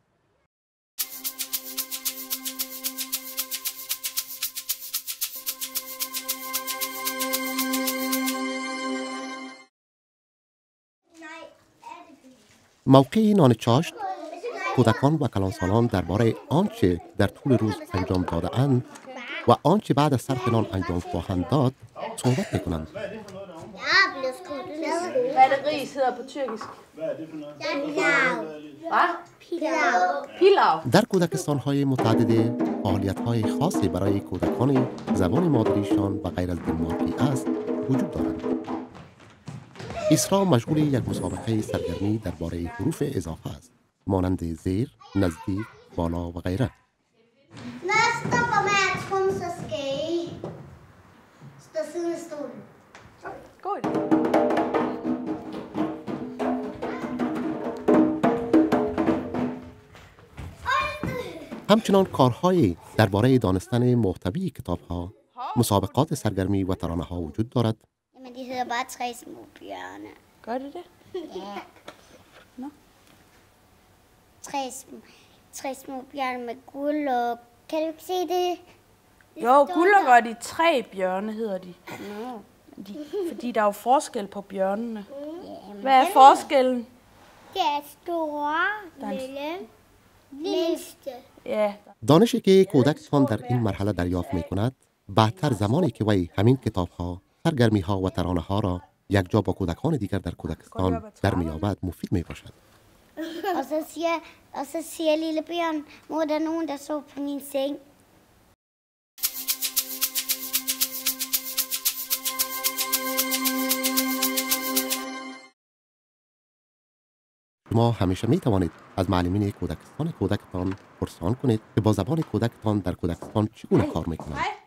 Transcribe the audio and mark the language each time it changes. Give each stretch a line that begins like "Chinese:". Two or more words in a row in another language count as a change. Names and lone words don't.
Persian: موقع نان چاشت، کودکان و کلانسالان درباره آنچه در طول روز انجام داده اند و آنچه بعد از صرف نان انجام خواهند داد صحبت می‌کنند.
Danish: Hvad er det ris hedder på tyrkisk?
Turkish: Pilav. Pilav.
Persian: در کودکستان‌های متعدد فعالیت‌های خاصی برای کودکان زبان مادریشان و غیر از دنمارکی است وجود دارند. اسرا مشغول یک مسابقه سرگرمی درباره حروف اضافه است، مانند زیر، نزدیک، بالا و غیره.
Swedish: Nästa på mig kom så ska jag stå stol. God idé.
Persian: همچنان کارهایی درباره دانستن محتوی کتاب‌ها، مسابقات سرگرمی و ترانه‌ها وجود دارد.
Danish: Men de hedder bare tre små bjørne. Gør det det? Ja. Nå. Tre små bjørne med guld og... Kan du ikke se det? Jo, guld og de tre bjørne hedder de. Fordi der er jo forskel på bjørnene. Hvad er forskellen? Det er store, lille, mindste. Ja,
Persian: دانشی که کودکتان در این مرحله دریافت می کند، بعدتر زمانی که وی همین کتاب‌ها، سرگرمی‌ها و ترانه‌ها را یکجا با کودکان دیگر در کودکستان در می‌یابد مفید می باشد.
Danish: Og så siger lille bjørn, mor, der er nogen, der så på min seng.
Persian: شما همیشه می توانید از معلمین کودکستان کودکتان پرسان کنید که با زبان کودکتان در کودکستان چگونه کار می کنند.